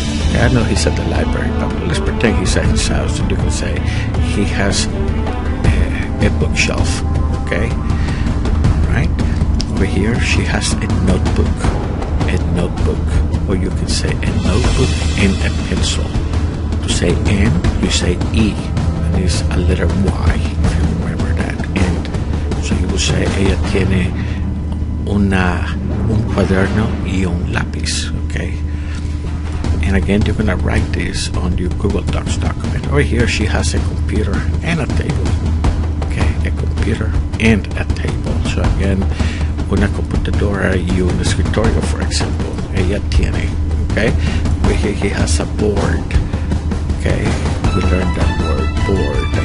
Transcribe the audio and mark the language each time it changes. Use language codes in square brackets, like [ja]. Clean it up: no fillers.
[en] Okay, I know he's at the library, but let's pretend he's at his house, and you can say he has a bookshelf. Okay. Right. Over here, she has a notebook. A notebook. Or you can say a notebook and a pencil. To say N, you say E, and it's a letter Y, if you remember that. And so you will say, [es] ella tiene un cuaderno y un lápiz, okay? [en] And again, you're gonna write this on your Google Docs document. Over here, she has a computer and a table. Okay, a computer and a table. [es] So again, una computadora y un escritorio, [en] for example. [es] Ella tiene. [en] Okay, over here he has a board. Okay, we learned that word, board.